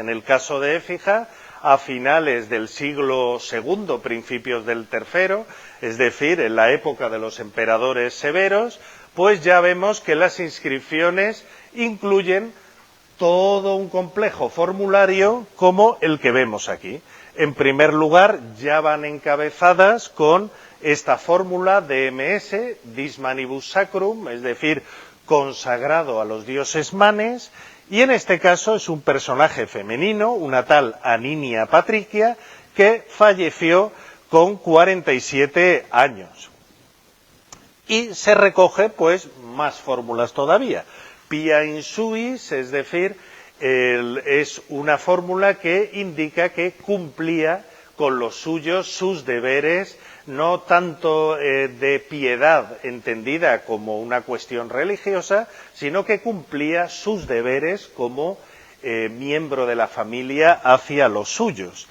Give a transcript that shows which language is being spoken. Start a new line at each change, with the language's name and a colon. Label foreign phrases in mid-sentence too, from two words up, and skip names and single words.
Spanish: En el caso de Écija, a finales del siglo II, principios del III, es decir, en la época de los emperadores severos, pues ya vemos que las inscripciones incluyen todo un complejo formulario como el que vemos aquí. En primer lugar, ya van encabezadas con esta fórmula de MS,
Latin: dis manibus sacrum,
Spanish: es decir, consagrado a los dioses manes, y en este caso es un personaje femenino, una tal Aninia Patricia, que falleció con 47 años. Y se recoge, pues, más fórmulas todavía.
Latin: Pia in suis,
Spanish: es decir, es una fórmula que indica que cumplía con los suyos, sus deberes, no tanto de piedad entendida como una cuestión religiosa, sino que cumplía sus deberes como miembro de la familia hacia los suyos.